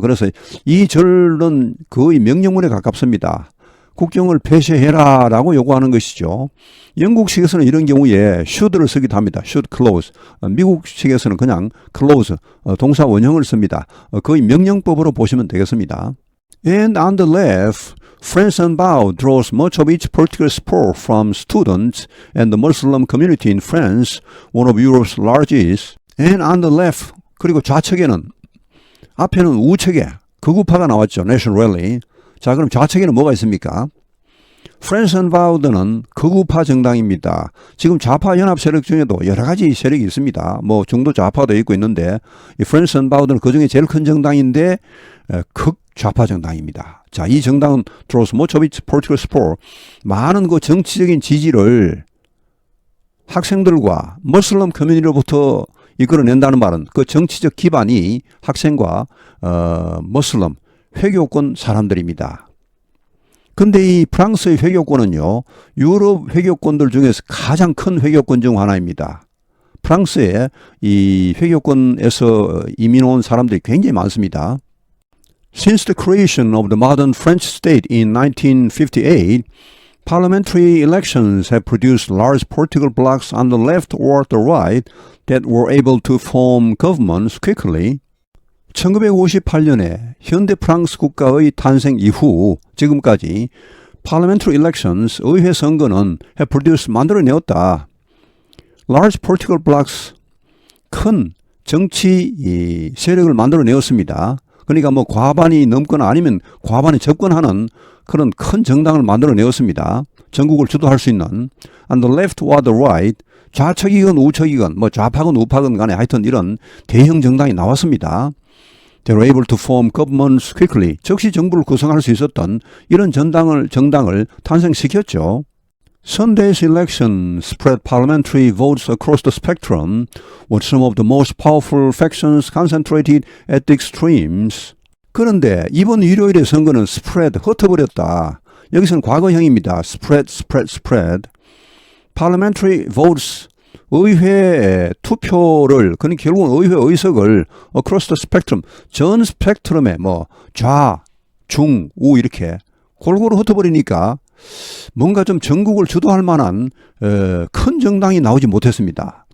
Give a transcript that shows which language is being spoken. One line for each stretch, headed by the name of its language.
Korean: 그래서 이 절은 거의 명령문에 가깝습니다. 국경을 폐쇄해라 라고 요구하는 것이죠. 영국식에서는 이런 경우에 should를 쓰기도 합니다.
English: should close.
Korean: 미국식에서는 그냥 close 동사 원형을 씁니다. 거의 명령법으로 보시면 되겠습니다.
English: And on the left, France Unbowed draws much of its political support from students and the Muslim community in France, one of Europe's largest. And on the left,
Korean: 그리고 좌측에는, 앞에는 우측에 극우파가 나왔죠.
English: National Rally.
Korean: 자, 그럼 좌측에는 뭐가 있습니까? France Unbowed는 극우파 정당입니다. 지금 좌파 연합 세력 중에도 여러 가지 세력이 있습니다. 중도 좌파도 있고 있는데, 이 France Unbowed는 그 중에 제일 큰 정당인데, 극좌파 정당입니다. 자, 이 정당은
English: draws much of its political support,
Korean: 많은 그 정치적인 지지를 학생들과 머슬럼 커뮤니티로부터 이끌어낸다는 말은 그 정치적 기반이 학생과 머슬럼 회교권 사람들입니다. 근데 이 프랑스의 회교권은요, 유럽 회교권들 중에서 가장 큰 회교권 중 하나입니다. 프랑스에 이 회교권에서 이민 온 사람들이 굉장히 많습니다.
English: Since the creation of the modern French state in 1958, parliamentary elections have produced large political blocs on the left or the right that were able to form governments quickly.
Korean: 1958년에 현대 프랑스 국가의 탄생 이후 지금까지
English: parliamentary elections,
Korean: 의회 선거는
English: have produced,
Korean: 만들어내었다.
English: large political blocs,
Korean: 큰 정치 세력을 만들어내었습니다. 그러니까 과반이 넘거나 아니면 과반에 접근하는 그런 큰 정당을 만들어내었습니다. 전국을 주도할 수 있는.
English: On the left or the right,
Korean: 좌측이건 우측이건 좌파건 우파건 간에 하여튼 이런 대형 정당이 나왔습니다.
English: They were able to form governments quickly.
Korean: 즉시 정부를 구성할 수 있었던 이런 정당을 탄생시켰죠.
English: Sunday's election spread parliamentary votes across the spectrum, with some of the most powerful factions concentrated at the extremes.
Korean: 그런데 이번 일요일의 선거는 spread, 흩어버렸다. 여기서는 과거형입니다.
English: spread. Parliamentary votes,
Korean: 의회 투표를, 그러니까 결국은 의회 의석을
English: across the spectrum,
Korean: 전 스펙트럼에 좌, 중, 우 이렇게 골고루 흩어버리니까 뭔가 좀 전국을 주도할 만한 큰 정당이 나오지 못했습니다.